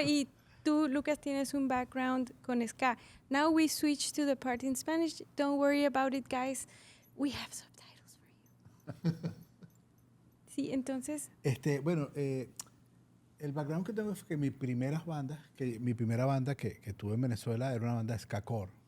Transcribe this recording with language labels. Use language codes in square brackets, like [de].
[es] Y tú, Lucas, tienes un background con ska. [en] Now we switch to the part in Spanish. Don't worry about it, guys. We have subtitles for you. [es] Sí, entonces, Bueno, el background que tengo es que mi primera banda que tuve en Venezuela era una banda de ska-core.